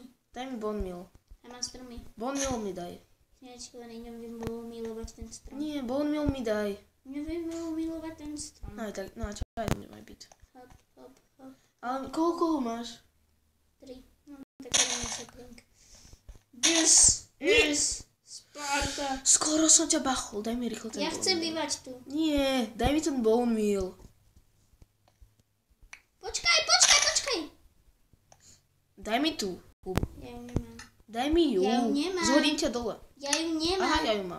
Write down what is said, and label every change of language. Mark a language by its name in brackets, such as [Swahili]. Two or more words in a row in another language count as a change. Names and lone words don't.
[Slovak] Daj mi [English] bone meal. [Slovak] Ja mám stromy. [English] Bone meal [Slovak] mi daj. Nečko, neviem milovať ten strom. Nie, [English] bone meal [Slovak] mi daj. Neviem milovať ten strom. No aj tak, no a čo aj nemaj byť. Hop, hop, hop. Ale koľko ho máš? 3. No, tak idem na sapling. [English] This is Sparta. [Slovak] Skoro som ťa bachol, daj mi rýchlo ten Ja bone chcem meal. bývať tu. Nie, daj mi ten [English] bone meal. [Slovak] Počkaj. Daj mi tú hubu. Ja ju nemám. Daj mi ju. Ja ju nemám. Zhodím ťa dole. Ja ju nemám. Aha, ja ju mám.